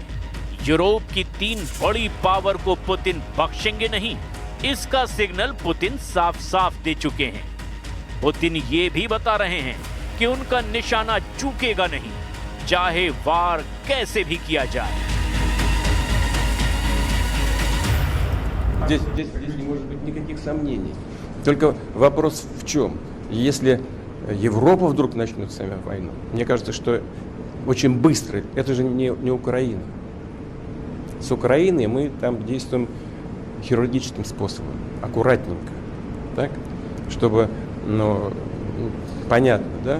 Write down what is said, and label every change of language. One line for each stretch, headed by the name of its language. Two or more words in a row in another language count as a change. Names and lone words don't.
Hindi: यूरोप की 3 बड़ी पावर को पुतिन बख्शेंगे नहीं, इसका सिग्नल पुतिन साफ साफ दे चुके हैं। पुतिन ये भी बता रहे हैं कि उनका निशाना चूकेगा नहीं, चाहे वार कैसे भी किया जाए।
Russian: Здесь не может быть никаких сомнений. Только вопрос в чем? Если Европа вдруг начнет с нами войну, мне кажется, что очень быстро, это же не Украина. С Украиной мы там действуем хирургическим способом, аккуратненько, так, чтобы, понятно, да?